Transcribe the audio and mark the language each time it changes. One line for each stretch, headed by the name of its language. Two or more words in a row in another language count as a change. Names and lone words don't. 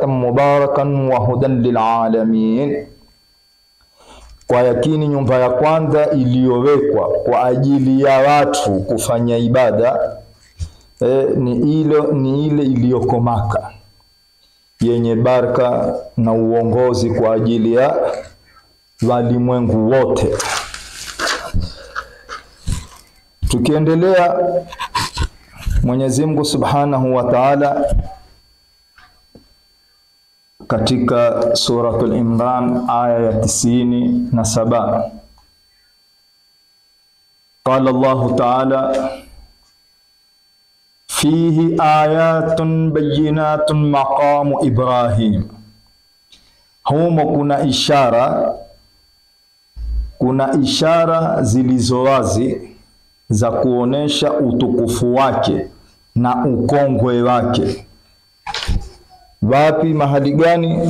Arabic: مباركا وهدى للعالمين,
Swahili: kwa yakini nyumba ya kwanza iliyowekwa kwa ajili ya watu kufanya ibada ni ile iliyoko Maka, yenye baraka na uongozi kwa ajili ya walimwengu wote. Tukiendelea, Mwenyezi Mungu
Arabic: سبحانه وتعالى
Swahili: katika suratul Imran aya ya 97
Arabic: قال الله تعالى فيه آيات بينات مقام إبراهيم,
Swahili: humo kuna ishara zilizo wazi za kuonesha utukufu wake na ukongwe wake. Wapi, mahali gani?